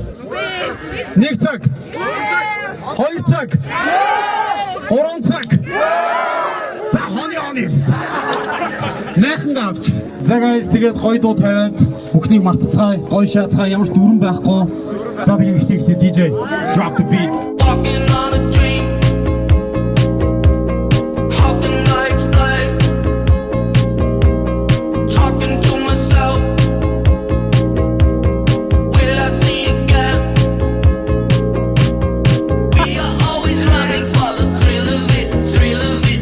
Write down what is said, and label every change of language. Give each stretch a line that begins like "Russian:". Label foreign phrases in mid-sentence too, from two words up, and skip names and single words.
Mongolian: 1 цаг. 2 цаг. 3 цаг. За хоны. Нэхэн давч. За guys тэгээд гоё дуу тавиад бүхнийг мартацгаая. Гоё шаацгаая. Ямар ч дүрэн байхгүй. За тэгээд ихтэй
English: DJ drop the beat. Walking on a dream. How can I explain? Talking to myself. Will I see again? We are always running for the thrill of it, thrill of